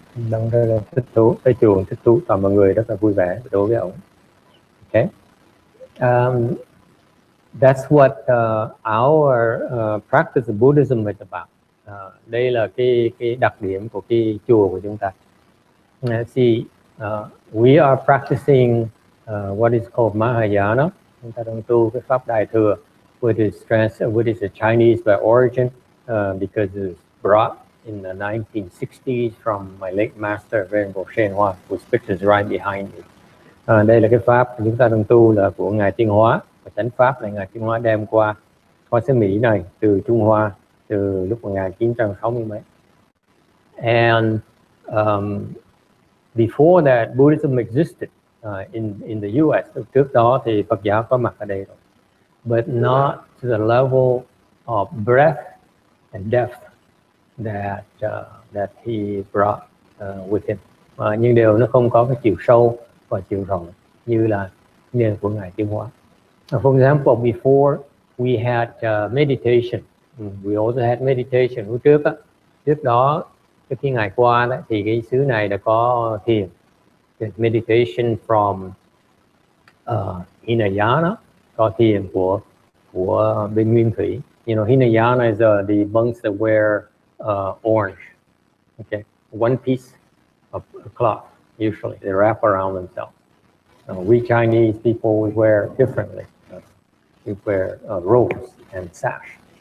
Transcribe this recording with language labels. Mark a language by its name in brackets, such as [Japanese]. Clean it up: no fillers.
[Vietnamese] Đang rất là thích thú, tới trường thích thú, toàn mọi người rất là vui vẻ đối với ông. Okay. [English] That's what our practice of Buddhism is about. [Vietnamese] Đây là cái đặc điểm của cái chùa của chúng ta. [English] See, we are practicing what is called Mahayana. [Vietnamese] Chúng ta đang tu cái pháp Đại thừa, [English] which is a Chinese by origin, because it was brought in the 1960s from my late master Venerable HsuanHua, whose picture is right behind me. [Vietnamese] Đây là cái pháp chúng ta đang tu là của ngài Tiên Hóa, và chánh pháp là ngài Tiên Hóa đem qua xứ Mỹ này từ Trung Hoa từ lúc 1960 mấy. [English] And before that, Buddhism existed in the US. [Vietnamese] Trước đó thì Phật giáo có mặt ở đây rồi, [English] but not to the level of breadth and depth that he brought with him. [Vietnamese] Nhưng điều nó không có cái chiều sâu và chiều rộng như là nền của Ngài Tiến Hóa. [English] For example, before we had meditation, we also had meditation. [Vietnamese] Trước đó khi Ngài qua đó, thì cái xứ này đã có thiền, [English] meditation from Hinayana, [Vietnamese] có thiền của bên Nguyên Thủy. [English] You know, Hinayana is the monks that wear orange. Okay, one piece of cloth usually they wrap around themselves. We Chinese people, we wear differently. We wear robes and sash.